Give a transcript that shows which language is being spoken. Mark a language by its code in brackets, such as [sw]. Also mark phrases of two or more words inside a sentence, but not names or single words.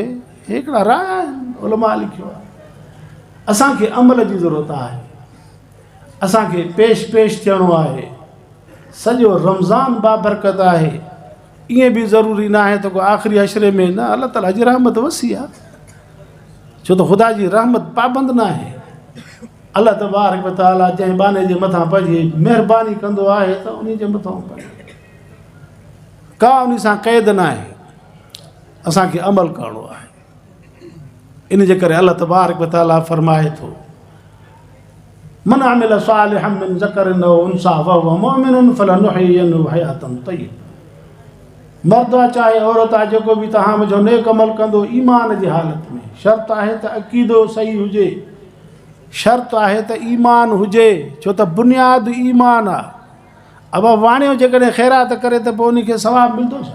[sd] हिकिड़ा राह आहिनि, उलमा लिखियो आहे। असांखे अमल जी ज़रूरत आहे, असांखे पेश थियणो आहे। सॼो रमज़ान बाबरकत आहे, ईअं बि ज़रूरी न आहे त को आख़िरी अशरे में न। अल्लाह ताला जी रहमत वसी आहे, छो त ख़ुदा जी रहमत पाबंद न आहे। अल्लाह [ar] تبارك وتعالى [sd] जंहिं बाने जे मथां पंहिंजी महिरबानी कंदो आहे त उन जे मथां का उन सां क़ैद न आहे, असांखे अमल करिणो आहे। इन जे करे अल्लाह [ar] تبارك وتعالى [sd] फरमाए थो [ar] من عمل صالحا من ذكر أو أنثى وهو مؤمن فلنحيينه حياة طيبة. [sd] मर्द आहे चाहे औरत आहे, जेको बि तव्हां मुंहिंजो नेक अमल कंदो ईमान जी हालत में, शर्त आहे त अक़ीदो सही हुजे, शर्त आहे त ईमान हुजे, छो त बुनियाद ईमान आहे। अब वाणियो जेकॾहिं ख़ैरात करे त पोइ उनखे सवाबु मिलंदो छा?